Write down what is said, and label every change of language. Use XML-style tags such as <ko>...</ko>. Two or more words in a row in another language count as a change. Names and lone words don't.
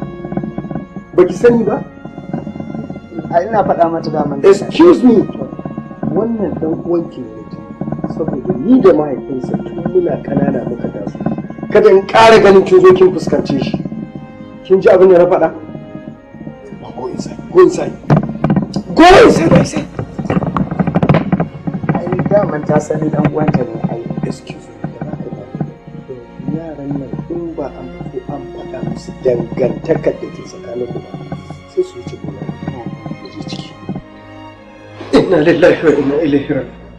<ha>Ba ki sani ba? A ina faɗa mata daman.</ha> <en>Excuse me.</en> <ha>Wannan ɗan uwanki ne na jini. Saboda ni da mahaifinsa tun muna ƙanana muka taso. Kada in ƙara ganin kin zo kin fuskance shi. Kin ji abin da na faɗa?</ha> <en>Go inside. Go inside. Go inside, I said.</en> <ha>Daman ta sani dan uwanta ne ai.</ha> <en>Excuse me,</en> <ha>da haka ba. Yaran nan in ba an fito an faɗa musu dangantakar da ke tsakanin ku ba sai su wuce gona da je ciki.</ha> <ar>إنا لله وإنا إليه راجعون.</ar>